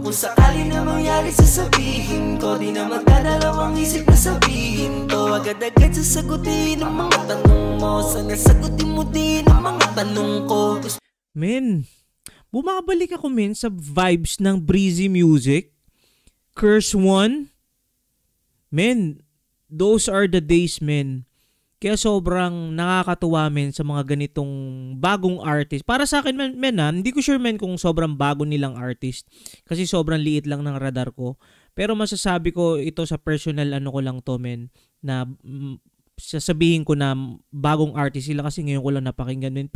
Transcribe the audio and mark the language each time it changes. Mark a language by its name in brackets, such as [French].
[Filipino] Kung sakali na mangyari sasabihin ko, di na magdadalawang isip na sabihin to. Agad-agad sasagutin ang mga tanong mo. Sana sagutin mo din ang mga tanong ko. Men, bumabalik ako, men, sa vibes ng breezy music. Curse One. [English] Men, those are the days, men. [Filipino] Kaya sobrang nakakatuwa, men, sa mga ganitong bagong artist. Para sa akin, men, hindi ko sure, men, kung sobrang bago nilang artist. Kasi sobrang liit lang ng radar ko. Pero masasabi ko ito sa personal ano ko lang to, men, na sasabihin ko na bagong artist sila kasi ngayon ko lang napakinggan, men.